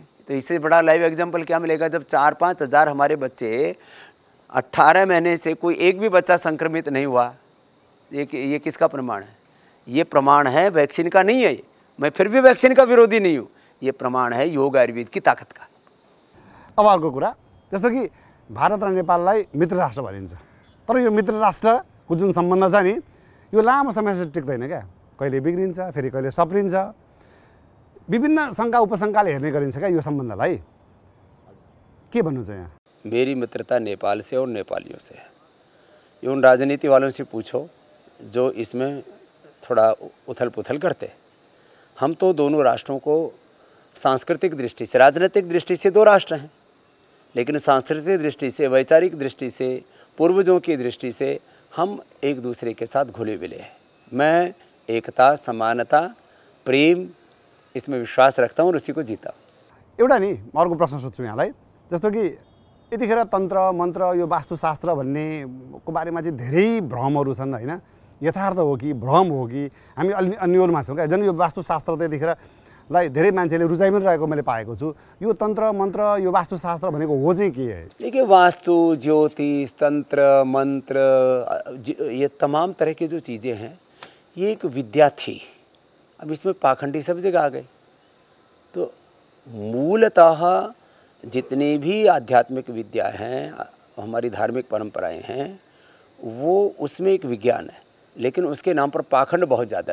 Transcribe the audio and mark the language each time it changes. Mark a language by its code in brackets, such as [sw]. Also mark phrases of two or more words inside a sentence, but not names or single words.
[hi] तो इससे बड़ा [en] live example [hi] क्या मिलेगा जब 4-5 हज़ार हमारे बच्चे 18 महीने से कोई एक भी बच्चा संक्रमित नहीं हुआ। ये किसका प्रमाण है? ये प्रमाण है वैक्सीन का नहीं है। मैं फिर भी वैक्सीन का विरोधी नहीं हूँ, ये प्रमाण है योग आयुर्वेद की ताकत का। [ne] अब अर्को कुरा, जस्तो कि भारत र नेपाललाई मित्र राष्ट्र भनिन्छ, तर यो मित्र राष्ट्रको जुन सम्बन्ध छ नि यो लामो समयसम्म टिक्दैन क्या, कहिले बिग्रिन्छ फेरि कहिले सप्रिन्छ, विभिन्न शङ्का उपशङ्काले हेर्ने गरिन्छ क्या यो सम्बन्धलाई। के भन्नु छ यहाँ? [hi] मेरी मित्रता नेपाल से और नेपालियों से है। ये उन राजनीति वालों से पूछो जो इसमें थोड़ा उथल पुथल करते। हम तो दोनों राष्ट्रों को सांस्कृतिक दृष्टि से, राजनीतिक दृष्टि से दो राष्ट्र हैं, लेकिन सांस्कृतिक दृष्टि से, वैचारिक दृष्टि से, पूर्वजों की दृष्टि से हम एक दूसरे के साथ घुले मिले हैं। मैं एकता, समानता, प्रेम इसमें विश्वास रखता हूँ और उसी को जीता हूँ। [ne] एउटा नि म अर्को प्रश्न सोध्छु यहाँलाई, जस्तो कि यतिखेर तन्त्र मन्त्र यो वास्तुशास्त्र भन्नेको बारेमा चाहिँ धेरै भ्रमहरू छन् होइन, यथार्थ हो कि भ्रम हो कि हामी अलि अन्योलमा छौँ क्या। झन् यो वास्तुशास्त्र त यतिखेरलाई धेरै मान्छेले रुचाइ पनि रहेको मैले पाएको छु। यो तन्त्र मन्त्र यो वास्तुशास्त्र भनेको हो चाहिँ के है? [hi] देखिए, वास्तु, ज्योतिष, तंत्र, मंत्र, ये तमाम तरह की जो चीज़ें हैं ये एक विद्या थी। अब इसमें पाखंडी सब जगह आ गए। तो मूलतः जितनी भी आध्यात्मिक विद्या हैं, हमारी धार्मिक परंपराएं हैं, वो उसमें एक विज्ञान है, लेकिन उसके नाम पर पाखंड बहुत ज़्यादा है।